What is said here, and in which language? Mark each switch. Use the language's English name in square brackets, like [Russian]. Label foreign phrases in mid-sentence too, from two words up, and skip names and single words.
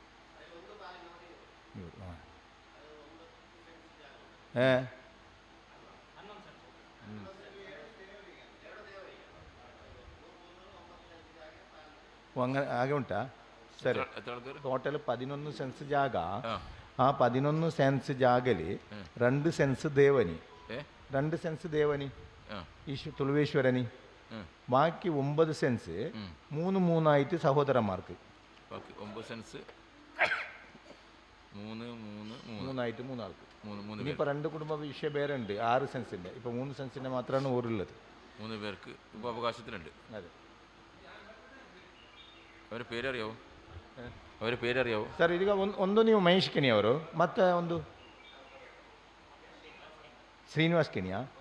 [Kannada] അങ്ങനെ ಹಾಗೆ ಉಂಟಾ? ಸರಿ. ಟೋಟಲ್ 11 ಸೆನ್ಸ್ ಜಾಗ. ಆ 11 ಸೆನ್ಸ್ ಜಾಗಲಿ 2 ಸೆನ್ಸ್ ದೇವನಿ, 2 ಸೆನ್ಸ್ ದೇವನಿ ತುಳುವೇಶ್ವರನಿ, [Malayalam] ബാക്കി 9 സെൻസ് 3 ആയിട്ട് സഹോദരന്മാർക്ക്. 9 സെൻസ് 3 ആയിട്ട് 3 ആൾക്ക്. ഇനിയിപ്പോൾ 2 കുടുംബ വിഷയം വേറെ ഉണ്ട്, 6 സെൻസിൻ്റെ. ഇപ്പോൾ 3 സെൻസിൻ്റെ മാത്രമാണ് ഊരുള്ളത്. 3 പേർക്ക് ഇപ്പോൾ അവകാശത്തിലുണ്ട്. അതെ. ಅವರ പേരറിയാവോ? ಅವರ പേരറിയാവോ [Kannada] ಸರ್? ಈಗ ಒಂದು ನೀವು ಮಹೇಶ್ ಕೆಣಿ ಅವರು, ಮತ್ತೆ ಒಂದು ಶ್ರೀನಿವಾಸ್ ಕೆಣಿಯಾ?